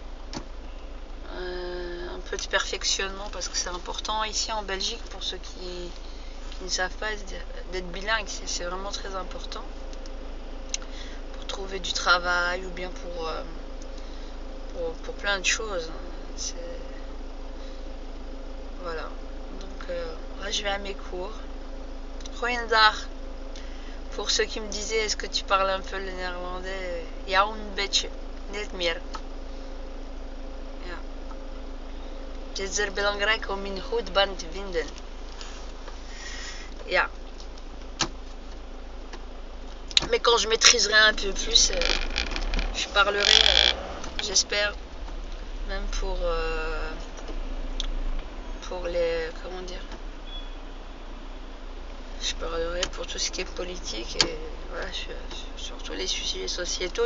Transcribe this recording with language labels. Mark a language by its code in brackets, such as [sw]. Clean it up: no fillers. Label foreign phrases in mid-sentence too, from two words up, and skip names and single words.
[fr] Un peu de perfectionnement parce que c'est important ici en Belgique pour ceux qui ne savent pas d'être bilingue, c'est vraiment très important pour trouver du travail ou bien pour plein de choses. Voilà, donc là je vais à mes cours. Goeiedag. Pour ceux qui me disaient est-ce que tu parles un peu le néerlandais, [nl] ja, een beetje, niet meer. Ja. Het is zeer belangrijk om een goed band te vinden. Ja. [fr] Mais quand je maîtriserai un peu plus, je parlerai, j'espère, même pour les, comment dire, je parlerai pour tout ce qui est politique et voilà, surtout les sujets sociétaux.